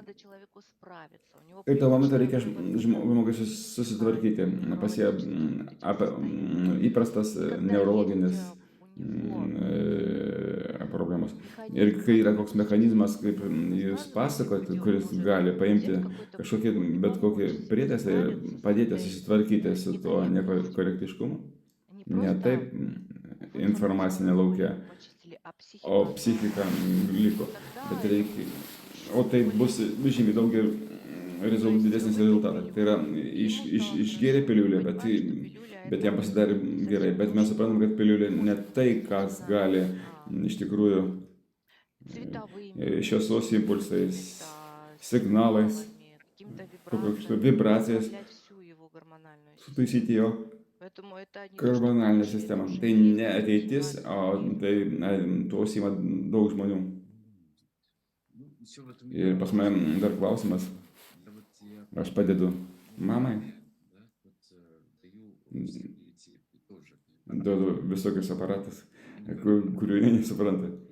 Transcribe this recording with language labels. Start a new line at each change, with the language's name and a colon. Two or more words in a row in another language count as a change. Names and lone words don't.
Lithuanian: Ir tą momentą reikia žmogui susitvarkyti, pasie įprastas neurologinis problemos. Ir kai yra koks mechanizmas, kaip jūs pasakojat, kuris gali paimti kažkokį bet kokį prietaisą ir padėti susitvarkyti su tuo nekorektiškumu, ne taip
Russian: в
Lithuanian: informacinė
Russian: информационном
Lithuanian: lauke,
Russian: поле почистили, а
Lithuanian: o
Russian: психика
Lithuanian: psichika
Russian: осталась,
Lithuanian: liko.
Russian: тогда
Lithuanian: Bet
Russian: это
Lithuanian: reikia,
Russian: будет еще
Lithuanian: o tai
Russian: более
Lithuanian: bus
Russian: сильно.
Lithuanian: žymiai daugiau
Russian: То есть
Lithuanian: didesnis
Russian: в этой
Lithuanian: rezultatas. Tai yra
Russian: пилюле ему стало
Lithuanian: išgėrė
Russian: хорошо.
Lithuanian: piliulę,
Russian: Он понимает, что пилюля
Lithuanian: bet
Russian: это
Lithuanian: jam pasidarė
Russian: не
Lithuanian: gerai.
Russian: совсем
Lithuanian: Bet
Russian: то,
Lithuanian: mes suprantam, kad
Russian: что
Lithuanian: piliulė ne
Russian: может
Lithuanian: tai,
Russian: быть
Lithuanian: kas
Russian: действительно
Lithuanian: gali iš tikrųjų
Russian: цветовыми
Lithuanian: šviesos impulsais,
Russian: какими-то
Lithuanian: signalais,
Russian: сигналами, какими-то
Lithuanian: kažkokios
Russian: вибрациями
Lithuanian: vibracijas
Russian: исправлять всю его гормональную
Lithuanian: sutaisyti
Russian: систему.
Lithuanian: jo
Russian: Поэтому это не то, что
Lithuanian: hormonalinę
Russian: будущее, это
Lithuanian: sistemą.
Russian: уже
Lithuanian: Tai
Russian: есть,
Lithuanian: ne
Russian: этим
Lithuanian: ateitis,
Russian: занимается
Lithuanian: o
Russian: весь мир.
Lithuanian: tai tuo užsiima daug žmonių. Ir pas mane dar klausimas, aš padedu mamai, duodu visokius aparatus, kurių jie nesupranta.